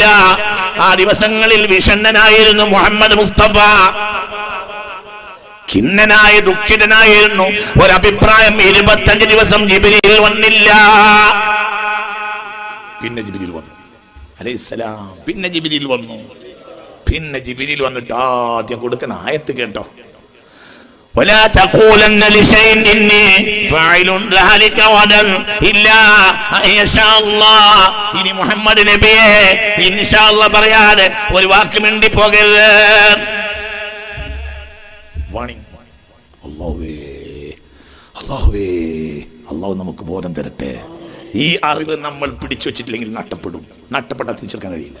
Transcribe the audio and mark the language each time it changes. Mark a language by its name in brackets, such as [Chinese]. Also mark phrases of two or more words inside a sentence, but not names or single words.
[Malayalam] ആ ദിവസങ്ങളിൽ വിഷണ്ണനായിരുന്നു മുഹമ്മദ് മുസ്തഫ, ഖിന്നനായ ദുഃഖിതനായിരുന്നു. ഒരഭിപ്രായം 25 ദിവസം ജിബ്രീൽ വന്നില്ല. പിന്നെ ജിബ്രീൽ വന്നു അലൈഹിസ്സലാം. പിന്നെ ജിബ്രീൽ വന്നു. പിന്നെ ജിബ്രീൽ വന്നിട്ട് ആദ്യം കൊടുക്കുന്ന ആയത്ത് കേട്ടോ. [Arabic] ولا تقولن لشيء إني فاعل ذلك غدا إلا أن يشاء الله. [Malayalam] ഇനി മുഹമ്മദ് നബിയെ [Arabic] إن شاء الله [Malayalam] പറയാതെ ഒരു വാക്ക് മിണ്ടി പോകരുത്. അല്ലാഹു നമുക്ക് ബോധം തരട്ടെ. ഈ അറിവ് നമ്മൾ പിടിച്ചു വെച്ചിട്ടില്ലെങ്കിൽ നഷ്ടപ്പെടും. നഷ്ടപ്പെട്ടാൽ തിരിച്ചെടുക്കാൻ കഴിയില്ല.